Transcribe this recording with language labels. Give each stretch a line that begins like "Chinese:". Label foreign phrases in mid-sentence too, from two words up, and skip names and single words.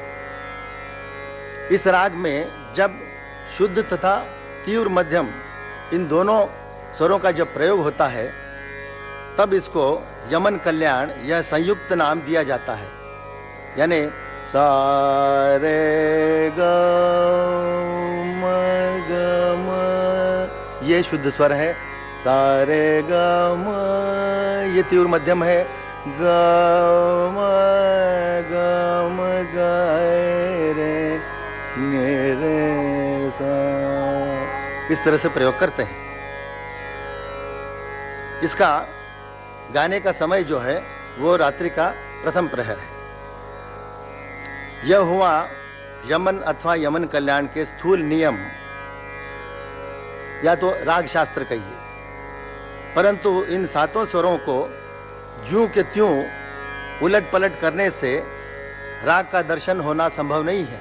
Hindi: इस राग में जब शुद्ध तथा तीव्र मध्यम इन दोनों स्वरों का जब प्रयोग होता है तब इसको यमन कल्याण यह संयुक्त नाम दिया जाता है। यानी सा रे ग म ग म, ये शुद्ध स्वर है। सा रे ग म, ये तीव्र मध्यम है। ग म ग रे ने रे सा, इस तरह से प्रयोग करते हैं। इसका गाने का समय जो है वो रात्रि का प्रथम प्रहर है। यह हुआ यमन अथवा यमन कल्याण के स्थूल नियम या तो राग शास्त्र कहिए, परंतु इन 7 स्वरों को ज्यों के त्यों उलट पलट करने से राग का दर्शन होना संभव नहीं है।